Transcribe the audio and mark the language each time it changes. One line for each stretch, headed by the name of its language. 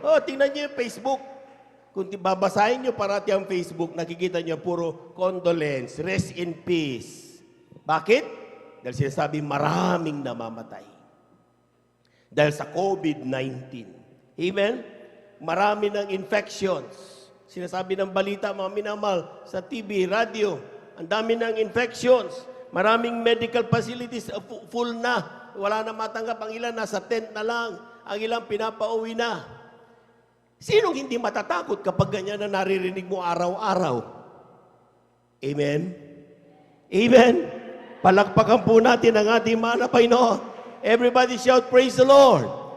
Filipino: Tingnan nyo yung Facebook. Kung babasahin nyo parati ang Facebook, nakikita nyo puro condolence, rest in peace. Bakit? Dahil sinasabi maraming namamatay. Dahil sa COVID-19. Amen? Marami ng infections. Sinasabi ng balita, mga minamahal, sa TV, radio, ang dami ng infections. Maraming medical facilities full na. Wala na matanggap. Ang ilan nasa tent na lang. Ang ilang pinapauwi na. Sinong hindi matatakot kapag ganyan na naririnig mo araw-araw? Amen? Amen? Palakpakan po natin ang ating mahal na Panginoon.
English: Everybody shout, praise the Lord.